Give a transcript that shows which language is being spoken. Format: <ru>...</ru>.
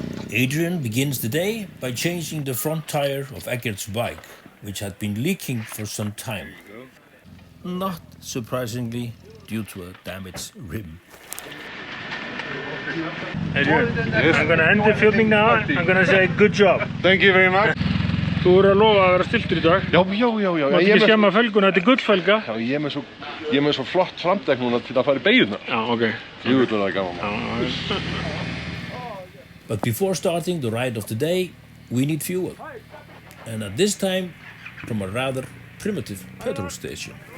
<en>Adrian begins the day by changing the front tire of Eggert's bike, which had been leaking for some time. Not surprisingly, due to a damaged rim. Adrian, I'm gonna end the filming now. I'm gonna say good job. Thank you very much.</en> <is>Þú voru að lofa að vera stiltur í dag. Já. Mátt ekki skemma felguna, þetta er gullfelga. Já, ég er með svo flott framdekk núna til að fara í beygjurnar. Já, ok. Jú, þetta er gaman.</is> <en>But before starting the ride of the day, we need fuel. And at this time, from a rather primitive petrol station.</en>